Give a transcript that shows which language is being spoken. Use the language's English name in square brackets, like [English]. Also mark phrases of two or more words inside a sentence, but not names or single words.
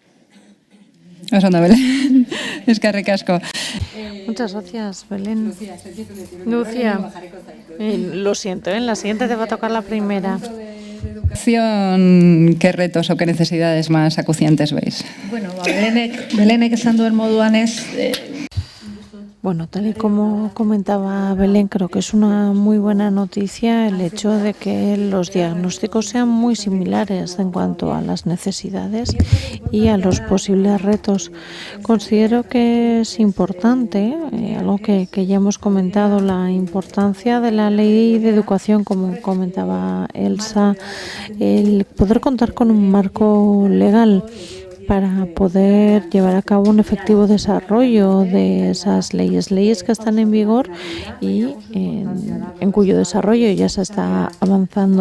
[Spanish] Belén. Es que ricasco. Muchas gracias, Belén. Lucia. Lo siento, en la siguiente te va a tocar la primera. ¿Qué retos o qué necesidades más acuciantes veis? [Basque] Bueno, Belenek esan duen moduan ez. [Spanish] Bueno, tal y como comentaba Belén, creo que es una muy buena noticia el hecho de que los diagnósticos sean muy similares en cuanto a las necesidades y a los posibles retos. Considero que es importante, algo que ya hemos comentado, la importancia de la ley de educación, como comentaba Elsa, el poder contar con un marco legal para poder llevar a cabo un efectivo desarrollo de esas leyes que están en vigor y en cuyo desarrollo ya se está avanzando.